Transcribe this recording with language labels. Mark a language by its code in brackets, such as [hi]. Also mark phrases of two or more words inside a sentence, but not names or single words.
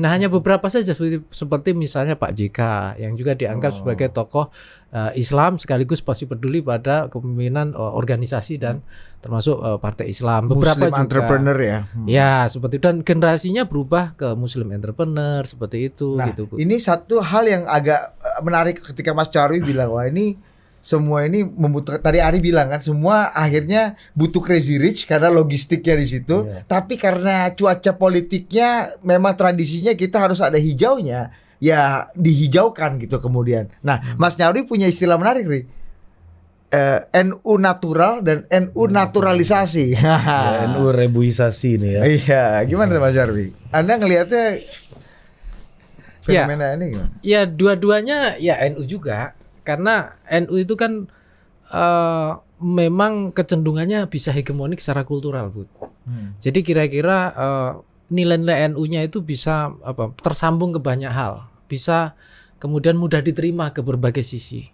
[id] Nah hanya beberapa saja seperti misalnya Pak JK yang juga dianggap sebagai tokoh Islam sekaligus pasti peduli pada kepemimpinan organisasi dan termasuk Partai Islam. Beberapa Muslim juga entrepreneur ya. Ya seperti itu dan generasinya berubah ke Muslim entrepreneur seperti itu. Nah gitu. ini satu hal yang agak menarik ketika Mas Charwi bilang wah ini semua ini membutuhkan, tadi Ari bilang kan semua akhirnya butuh [en] crazy rich [id] karena logistiknya di situ. Tapi karena cuaca politiknya memang tradisinya kita harus ada hijaunya, ya dihijaukan gitu kemudian. Nah, Mas Nyarwi punya istilah menarik nih. NU natural dan NU naturalisasi. NU rebuisasi ini ya. Iya, gimana Mas Nyarwi? Anda ngelihatnya fenomena ini gimana? Ya dua-duanya ya NU juga. Karena NU itu kan memang kecenderungannya bisa hegemonik secara kultural, Bud. Jadi kira-kira nilai-nilai NU-nya itu bisa tersambung ke banyak hal, bisa kemudian mudah diterima ke berbagai sisi.